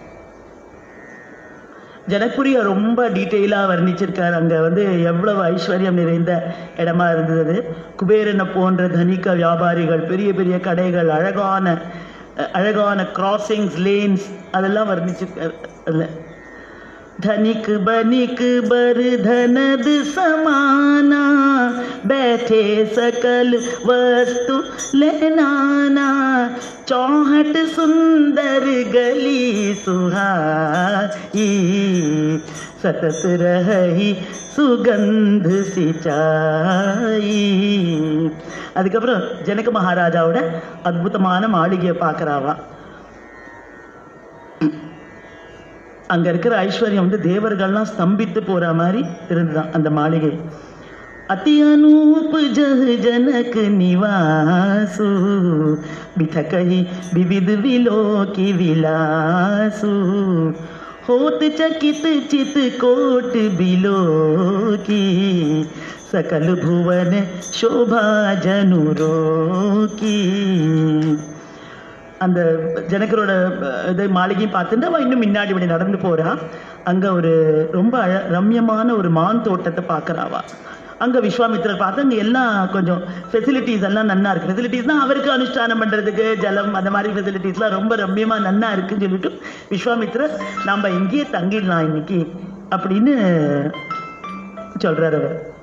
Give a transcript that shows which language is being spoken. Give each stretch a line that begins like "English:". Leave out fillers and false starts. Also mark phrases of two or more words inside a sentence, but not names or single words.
Tamil: ஜனகபுரியை ரொம்ப டீட்டெயிலாக வர்ணிச்சிருக்கார். அங்கே வந்து எவ்வளவு ஐஸ்வர்யம் நிறைந்த இடமா இருந்தது. குபேரனை போன்ற தனிக்க வியாபாரிகள், பெரிய பெரிய கடைகள், அழகான
English: crossings, lanes
Tamil: அதெல்லாம் வர்ணிச்சிருக்கார்.
Awadhi: அதில் धनिक बनिक बर धनद समाना, बैठे सकल वस्तु लेनाना, चौहट सुंदर गली सुहाई, सतत रही सुगंध सिंचाई.
Tamil: அதுக்கப்புறம் ஜனக மகாராஜாவோட அற்புதமான மாளிகையை பார்க்குறாவா. அங்கே இருக்கிற ஐஸ்வர்யம் வந்து தேவர்கள்லாம் ஸ்தம்பித்து போகிற மாதிரி இருந்துதான் அந்த மாளிகை.
Awadhi: अति अनूप जह जनक निवासु, बिठकहि विविध विलोकी विलासु, होत चकित चित कोट बिलोकी, सकल भुवन शोभा जनुरोकी.
Tamil: அந்த ஜனகரோட இது மாளிகையும் பார்த்துட்டு அவள் இன்னும் முன்னாடி இப்படி நடந்து போகிறான். அங்கே ஒரு ரொம்ப ரம்யமான ஒரு மான் தோட்டத்தை பார்க்குறாவா. அங்கே விஸ்வாமித்திரர் பார்த்து அங்கே எல்லாம் கொஞ்சம் ஃபெசிலிட்டிஸ் எல்லாம் நன்னா இருக்குது. ஃபெசிலிட்டிஸ்னால் அவருக்கு அனுஷ்டானம் பண்ணுறதுக்கு ஜலம் அந்த மாதிரி ஃபெசிலிட்டிஸ்லாம் ரொம்ப ரம்யமாக நன்னா இருக்குன்னு சொல்லிட்டு விஸ்வாமித்திரர் நம்ம இங்கேயே தங்கிடலாம் இன்னைக்கு அப்படின்னு சொல்கிறார் அவர்.